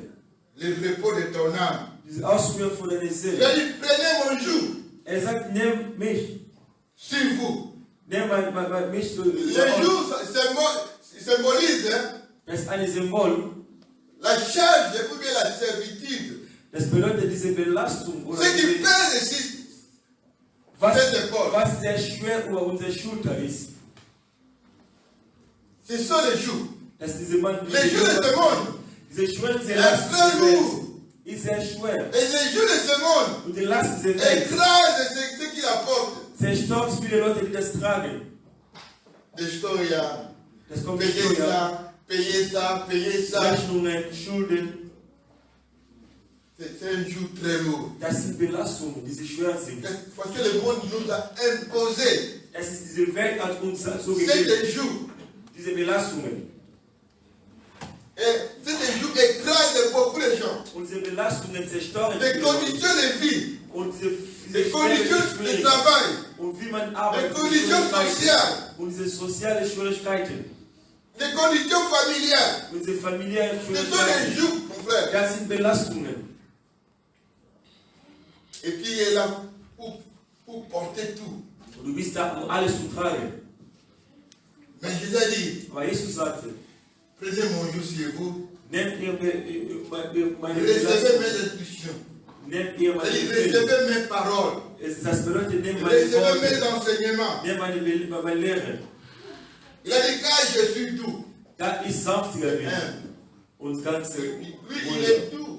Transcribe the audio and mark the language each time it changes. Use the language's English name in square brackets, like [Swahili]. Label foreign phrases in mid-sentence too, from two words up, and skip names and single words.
[French] Le repos de ton âme. [German] Diese Ausruhe von deiner [French] Il a [German] Seele. [French] dit, prenez mon joug [German] Er sagt, nimm mich. [French] sur vous. [German] Nimm mich. [French] Le joug symbolise [German] Das ist ein Symbol. [French] la charge ou bien la servitude. [German] Das bedeutet diese Belastung oder [French] Ce qui [German] diese, [French] pèse ici, [German] was sehr schwer über unsere Schulter ist. [French] ce sont les jougs. [German] Dass diese Mann, [French] Les jougs de ce monde. [German] diese schwere diese [French] est [German] Last [French] très [German] dieser Welt [French] lourd. [German] ist sehr schwer. [French] Et les jougs de ce monde [German] Und die Last dieser Welt [French] écrasent ce qu'il apporte. [German] zerstört viele Leute, die das tragen. Des Steuern, Das kommt [French] payer [German] Steuer, [French] ça, payer ça, payer ça. [German] Rechnungen, Schulden. [French] C'est un joug très lourd. [German] Das sind Belastungen, die sich schwer sind. [French] Parce que le monde nous a imposé [German] Es ist diese Welt hat uns so [French] c'est [German] gegeben, [French] des jougs. [German] diese Belastungen. [French] Et c'est des jougs écrasent beaucoup de gens. [German] Und diese Belastungen zerstören [French] Les [German] viele Leute. [French] conditions de vie, [German] Und diese [French] les conditions de [German] Schwierigkeiten [French] travail, [German] und wie man [French] les [German] arbeitet, [French] conditions sociales, [German] und diese sozialen Schwierigkeiten [French] les conditions familiales. [German] und diese familiären [French] Ce sont des [German] Schwierigkeiten, [French] jougs, mon frère. [German] das sind Belastungen. [French] Et puis il est là pour porter tout. [German] Und du bist da, um alles zu tragen. [French] Mais Jésus a dit, [German] Aber Jesus sagte, [French] prenez mon joug sur vous, [German] nehmt ihr meine [French] recevez [German] Belastung, [French] mes instructions. Recevez mes paroles. Recevez mes enseignements. Il a dit car je suis doux. Lui, il est doux.